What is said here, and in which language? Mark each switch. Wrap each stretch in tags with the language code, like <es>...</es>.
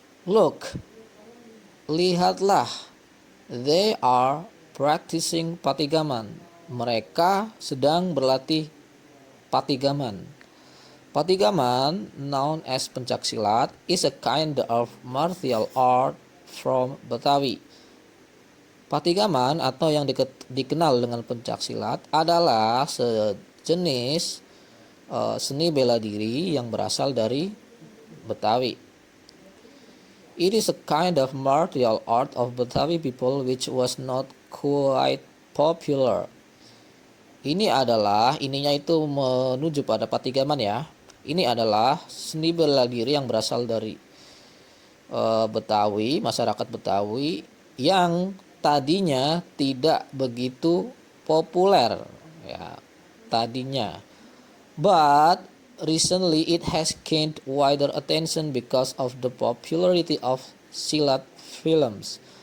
<en>Look,</en> <id>lihatlah,</id> <en>they are practicing patigaman.</en> <id>Mereka sedang berlatih patigaman.</id> <en>Patigaman, known as pencaksilat, is a kind of martial art from Betawi.</en> <id>Patigaman atau yang dikenal dengan pencaksilat adalah sejenis seni bela diri yang berasal dari Betawi.</id> <en>It is a kind of martial art of Betawi people which was not quite popular.</en> <id>Ininya itu menuju pada patigaman ya. Ini adalah seni bela diri yang berasal dari Betawi, masyarakat Betawi yang tadinya tidak begitu populer ya, tadinya.</id> <en>But recently it has gained wider attention because of the popularity of silat films.</en>